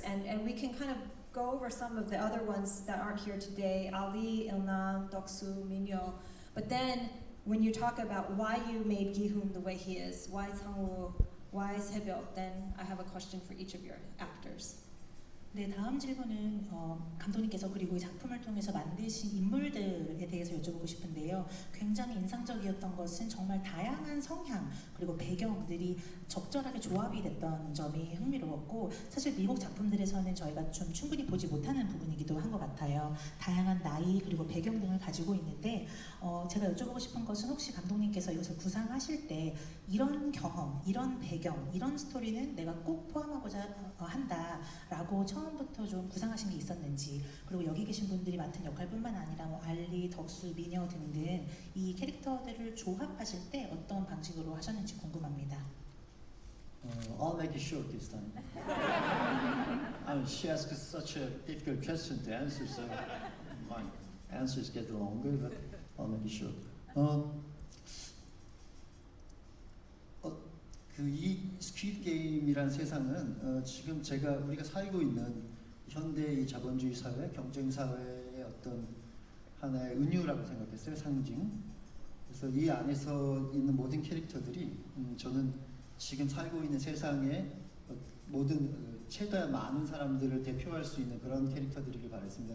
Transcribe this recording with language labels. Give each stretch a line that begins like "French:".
English: And we can kind of go over some of the other ones that aren't here today, Ali, Il-nam, Deok-soo, Min-yo. But then when you talk about why you made Gi-hoon the way he is, why Sang-woo, why Sae-byuk, then I have a question for each of your actors.
Korean: 네, 다음 질문은 감독님께서 그리고 이 작품을 통해서 만드신 인물들에 대해서 여쭤보고 싶은데요. 굉장히 인상적이었던 것은 정말 다양한 성향 그리고 배경들이 적절하게 조합이 됐던 점이 흥미로웠고, 사실 미국 작품들에서는 저희가 좀 충분히 보지 못하는 부분이기도 한 것 같아요. 다양한 나이 그리고 배경 등을 가지고 있는데 제가 여쭤보고 싶은 것은, 혹시 감독님께서 이것을 구상하실 때 이런 경험, 이런 배경, 이런 스토리는 내가 꼭 포함하고자 한다라고 처음부터 좀 구상하신 게 있었는지, 그리고 여기 계신 분들이 맡은 역할뿐만 아니라 뭐 알리, 덕수, 미녀 등등 이 캐릭터들을 조합하실 때 어떤 방식으로 하셨는지 궁금합니다.
English: I'll make it short this time. I mean, she asked such a difficult question to answer, so my answers get longer, but I'll make it short.
Korean: 이 스퀴드 게임이란 세상은 지금 우리가 살고 있는 현대 이 자본주의 사회, 경쟁 사회의 어떤 하나의 은유라고 생각했어요, 상징. 그래서 이 안에서 있는 모든 캐릭터들이 저는 지금 살고 있는 세상의 모든 최대한 많은 사람들을 대표할 수 있는 그런 캐릭터들이길 바랬습니다.